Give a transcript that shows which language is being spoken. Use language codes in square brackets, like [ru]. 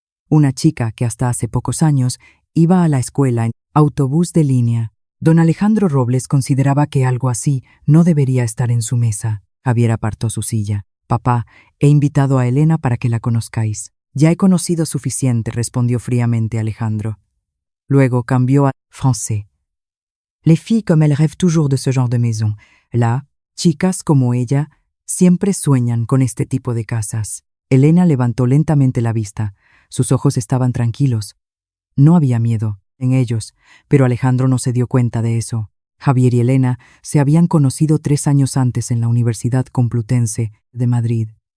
[es] Una chica que hasta hace pocos años iba a la escuela en autobús de línea. Don Alejandro Robles consideraba que algo así no debería estar en su mesa. Javier apartó su silla. «Papá, he invitado a Elena para que la conozcáis». «Ya he conocido suficiente», respondió fríamente Alejandro. Luego cambió a francés. [fr] «Les filles comme elles rêvent toujours de ce genre de maison. [es] Là, chicas como ella siempre sueñan con este tipo de casas». Elena levantó lentamente la vista. Sus ojos estaban tranquilos. No había miedo en ellos, pero Alejandro no se dio cuenta de eso. Javier y Elena se habían conocido 3 años antes en la Universidad Complutense de Madrid.